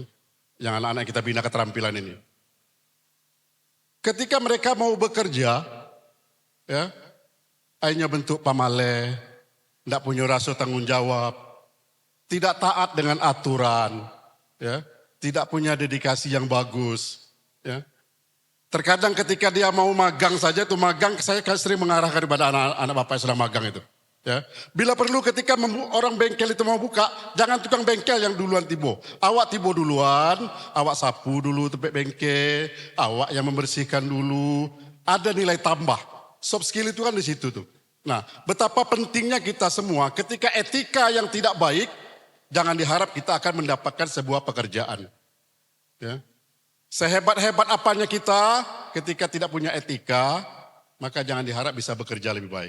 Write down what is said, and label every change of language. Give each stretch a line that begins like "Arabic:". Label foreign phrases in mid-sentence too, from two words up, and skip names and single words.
Indonesian: Yang anak-anak kita bina keterampilan ini. Ketika mereka mau bekerja, ya, akhirnya bentuk pamale, tidak punya rasa tanggung jawab, tidak taat dengan aturan, ya, tidak punya dedikasi yang bagus, ya. Terkadang ketika dia mau magang saja, itu magang saya sering mengarahkan kepada anak-anak bapak yang sedang magang itu. Ya. Bila perlu ketika orang bengkel itu mau buka, jangan tukang bengkel yang duluan tibo.
Minangkabau: Awak tibo duluan, awak sapu dulu tepek bengkel, awak yang membersihkan dulu.
Indonesian: Ada nilai tambah.
English: Soft skill
Indonesian: itu kan di situ tuh. Nah, betapa pentingnya kita semua ketika etika yang tidak baik, jangan diharap kita akan mendapatkan sebuah pekerjaan. Ya. Sehebat-hebat apanya kita, ketika tidak punya etika, maka jangan diharap bisa bekerja lebih baik.